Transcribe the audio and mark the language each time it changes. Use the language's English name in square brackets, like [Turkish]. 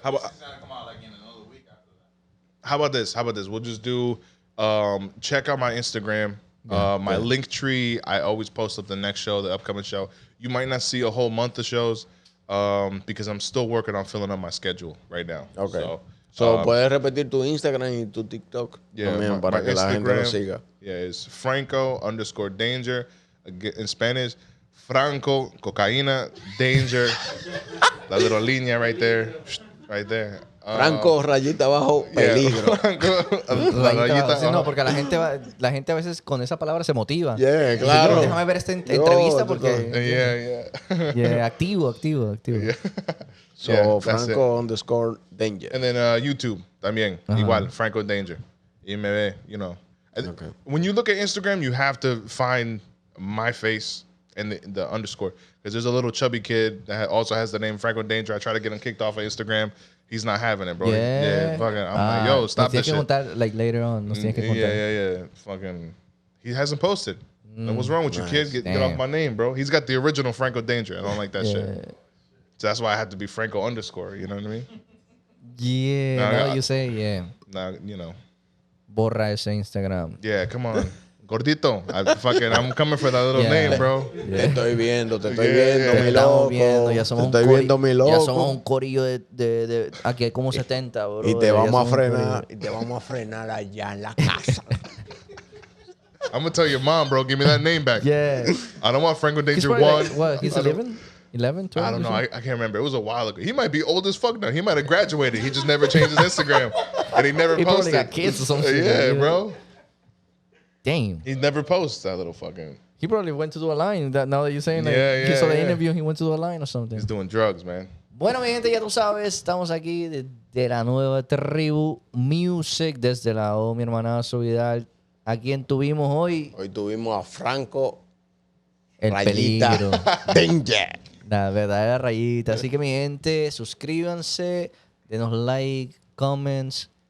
[English] How about this? How about this? We'll just do. Check out my Instagram. My link tree. I always post up the next show, the upcoming show. You might not see a whole month of shows because I'm still working on filling up my schedule right now. Okay. So [Spanish] So, puedes repetir tu Instagram y tu TikTok también para que la gente lo siga. [English] Yeah, it's Franco_Danger. In Spanish, Franco, cocaína, danger. La little línea right there. Right there. [Spanish] Franco, rayita abajo, peligro. Rayita, sí, no, porque la gente a veces con esa palabra se motiva. [English] Yeah, claro. [Spanish] Dice, déjame ver esta entrevista porque... [English] Yeah, activo. Yeah. So, Franco_Danger. And then YouTube [Spanish] también, igual, [English] Franco Danger. [Spanish] Y me ve, [English] you know. Okay. When you look at Instagram, you have to find my face and the underscore. Because there's a little chubby kid that also has the name Franco Danger. I try to get him kicked off of Instagram. He's not having it, bro. Yeah, fucking. I'm like, yo, stop this shit. [Spanish] Contar, [English] like later on. [Spanish] Nos tienes que contar. [English] Yeah. Fucking. He hasn't posted. Like, what's wrong with you, kid? Get off my name, bro. He's got the original Franco Danger. I don't like that shit. So that's why I have to be Franco underscore. You know what I mean? Yeah. Now you say, yeah. Now, you know. [Spanish] Borra ese Instagram. [English] Yeah, come on. Gordito. I'm coming for that little name, bro. [Spanish] Yeah. Te estoy viendo, mi loco. Ya somos Ya somos un corillo de aquí hay como 70, bro. Y te vamos a frenar allá en la casa. [English] I'm gonna tell your mom, bro. Give me that name back. Yeah. I don't want Franco Danger 1. Like, what? He's 11? 11, 12? I don't know. I can't remember. It was a while ago. He might be old as fuck now. He might have graduated. He just never changed his Instagram. And he never posted. He probably got kids or something. Yeah, bro. Damn. He never posts that little fucking... He probably went to do a line. Now that you're saying that he saw the interview, he went to do a line or something. He's doing drugs, man. [Spanish] Bueno, mi gente, ya tú sabes, estamos aquí de la Nueva Tribu Music, desde la O, mi hermanazo Vidal. ¿A quién tuvimos hoy? Hoy tuvimos a Franco, el rayita, peligro. Danger. La verdadera rayita. Así que, mi gente, suscríbanse, denos like, comments.